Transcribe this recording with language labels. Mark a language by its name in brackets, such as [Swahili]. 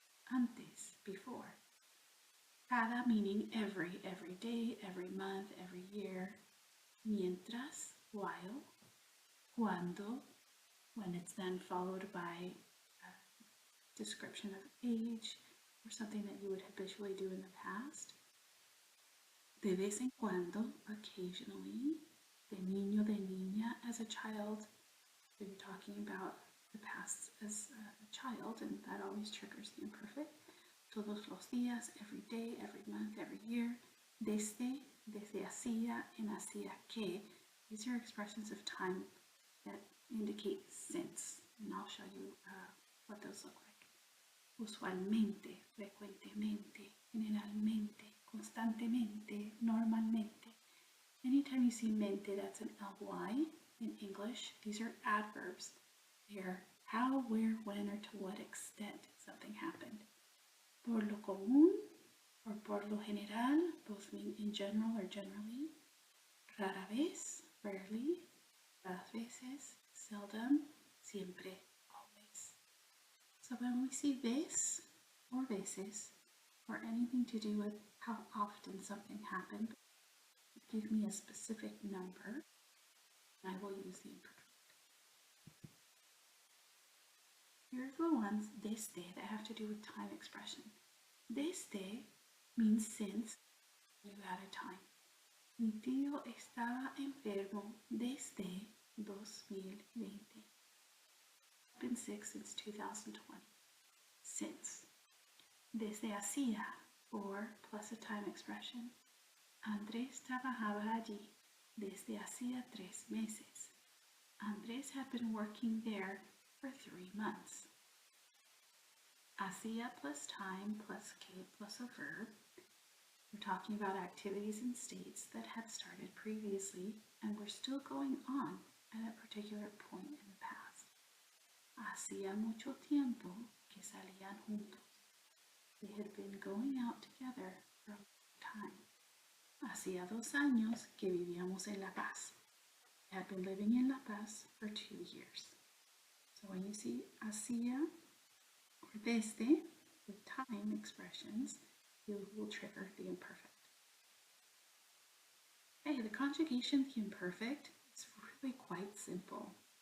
[English] Antes, before. Cada meaning every day, every month, every year. Mientras, while. Cuando, when it's then followed by a description of age or something that you would habitually do in the past. [Spanish] De vez en cuando, occasionally. De niño, de niña, [English] as a child. So you're talking about the past as a child, and that always triggers the imperfect. [Spanish] Todos los días, [English] every day, every month, every year. [Spanish] Desde, desde hacía, en hacía que. [English] These are expressions of time that indicate since, and I'll show you what those look like. [Spanish] Usualmente, frecuentemente, generalmente, constantemente, normalmente. [English] Anytime you see mente, that's an ly in English. These are adverbs. They are how, where, when, or to what extent something happened. [Spanish] Por lo común [English] or [Spanish] por lo general, [English] both mean in general or generally. Rara vez, rarely. Raras veces, seldom. Siempre, always. So when we see this, or veces, or anything to do with how often something happened. Give me a specific number, and I will use the imperfect. Here's the ones desde that have to do with time expression. Desde means since, you add a time. [Spanish] Mi tío estaba enfermo desde 2020. [English] I've been sick since 2020. Since. [Spanish] Desde hacía, [English] or plus a time expression. [Spanish] Andrés trabajaba allí desde hacía 3 meses. [English] Andrés had been working there for 3 months. Hacía plus time plus que plus a verb. We're talking about activities and states that had started previously and were still going on at a particular point in the past. [Spanish] Hacía mucho tiempo que salían juntos. [English] They had been going out together for a long time. [Spanish] Hacía 2 años que vivíamos en La Paz. [English] They had been living in La Paz for 2 years. So when you see hacía or desde with time expressions, you will trigger the imperfect. Okay, the conjugation of the imperfect is really quite simple.